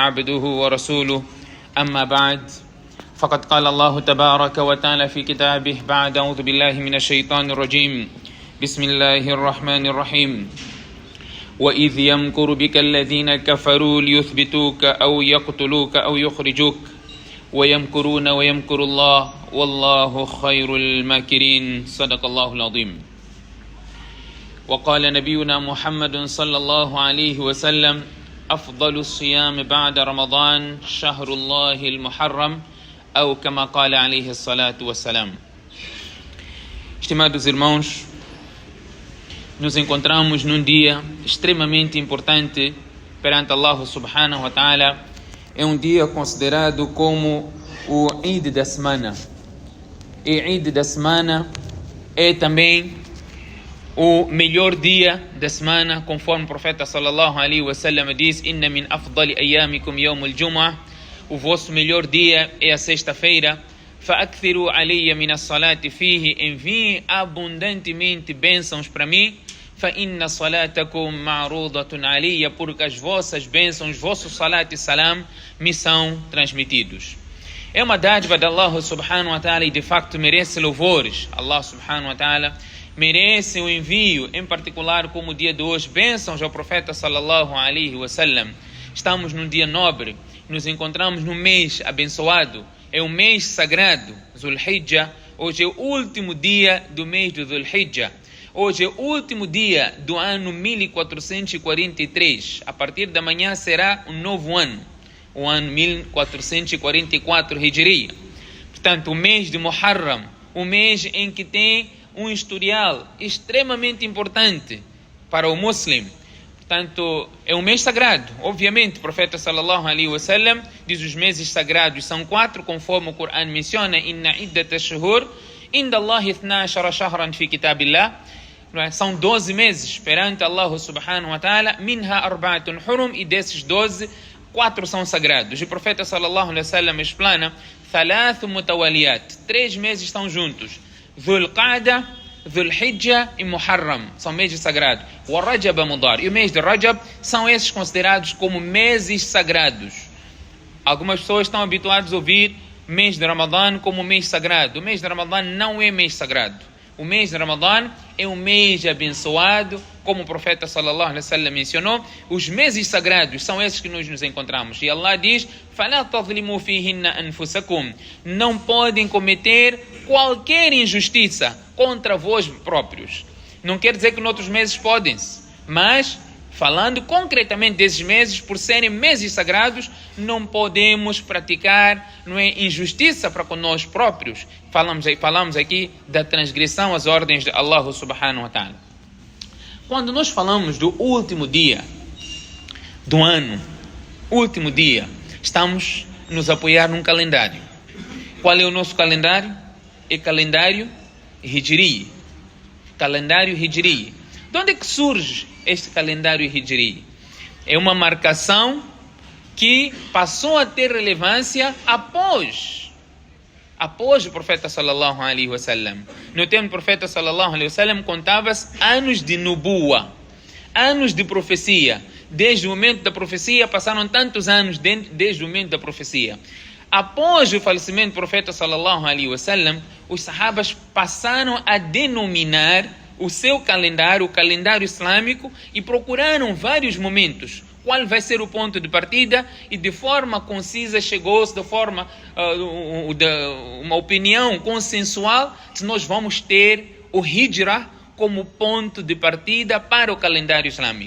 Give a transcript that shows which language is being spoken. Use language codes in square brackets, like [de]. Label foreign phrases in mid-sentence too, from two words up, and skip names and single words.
[ar] عبده ورسوله أما بعد فقد قال الله تبارك وتعالى في كتابه بعد أعوذ بالله من الشيطان الرجيم بسم الله الرحمن الرحيم وإذ يمكر بك الذين كفروا ليثبتوك أو يقتلوك أو يخرجوك ويمكرون ويمكر الله والله خير الماكرين صدق الله العظيم وقال نبينا محمد صلى الله عليه وسلم أفضل الصيام بعد رمضان شهر الله المحرم أو كما قال عليه الصلاة والسلام. [pt] Estimados irmãos, nos encontramos num dia extremamente importante perante [ar] الله سبحانه وتعالى. [pt] É um dia considerado como o Eid da semana. E Eid da semana é também o melhor dia da semana, conforme o profeta [ar] صلى الله عليه وسلم [pt] diz: [ar] إن من أفضل أيامكم يوم الجمعة. [pt] O vosso melhor dia é a sexta-feira. [ar] فَأَكْثِرُوا عَلَيَّ مِنَ الصَّلَاةِ فِيهِ. [pt] Enviem abundantemente bênçãos para mim. [ar] فَإِنَّ صَلَاتَكُمْ مَعْرُوضَةٌ عَلَيَّ. [pt] Porque as vossas bênçãos, os vossos salat e salam me são transmitidos. É uma dádiva de [ar] الله سبحانه وتعالى [pt] e de facto merece louvores. [ar] الله سبحانه وتعالى [pt] merece o envio, em particular como o dia de hoje, bênçãos ao profeta [ar] صلى الله عليه وسلم. [pt] Estamos num dia nobre, nos encontramos num mês abençoado, é um mês sagrado, Zulhijjah. Hoje é o último dia do mês de Zulhijjah. Hoje é o último dia do ano 1443. A partir da manhã será um novo ano, o ano 1444 Hijriya. Portanto, o mês de Muharram, o mês em que tem um historial extremamente importante para o muslim. Portanto, é um mês sagrado. Obviamente, o profeta [ar] صلى الله عليه وسلم [pt] diz os meses sagrados são 4, conforme o Corão menciona: [ar] إن عدة الشهور عند الله 12 شهرا في كتاب الله. [pt] São 12 meses perante [ar] الله سبحانه وتعالى. منها أربعة حرم. [pt] E desses 12, 4 são sagrados. O profeta [ar] صلى الله عليه وسلم [pt] explana: [ar] ثلاث متواليات. [pt] 3 meses estão juntos: Dhul Qa'da, Dhul Hijjah e Muharram. São meses sagrados. O Rajab Mudar e o mês de Rajab são esses considerados como meses sagrados. Algumas pessoas estão habituadas a ouvir mês de Ramadã como mês sagrado. O mês de Ramadã não é mês sagrado. O mês de Ramadã é um mês abençoado, como o profeta [ar] صلى الله عليه وسلم [pt] mencionou. Os meses sagrados são esses que nós nos encontramos. E Allah diz: [ar] فَلَا تَظْلِمُوا فِيهِنَّ أَنفُسَكُمْ. [pt] Não podem cometer qualquer injustiça contra vós próprios. Não quer dizer que noutros meses podem, mas falando concretamente desses meses, por serem meses sagrados, não podemos praticar, injustiça para com nós próprios. Falamos aqui da transgressão às ordens de [ar] الله سبحانه وتعالى. [pt] Quando nós falamos do último dia do ano, último dia, estamos nos apoiar num calendário. Qual é o nosso calendário? É calendário Hijri. Calendário Hijri. De onde é que surge este calendário Hijri? É uma marcação que passou a ter relevância após o profeta [ar] صلى الله عليه وسلم. [pt] No tempo do profeta [ar] صلى الله عليه وسلم [pt] contava-se anos de nubuwa, anos de profecia. Desde o momento da profecia passaram tantos anos desde o momento da profecia. Após o falecimento do profeta [ar] صلى الله عليه وسلم, [pt] os sahabas passaram a denominar o seu calendário, o calendário islâmico, e procuraram vários momentos qual vai ser o ponto de partida, e de forma concisa chegou-se de forma uma opinião consensual que nós vamos ter o Hijra como ponto de partida para o calendário islâmico.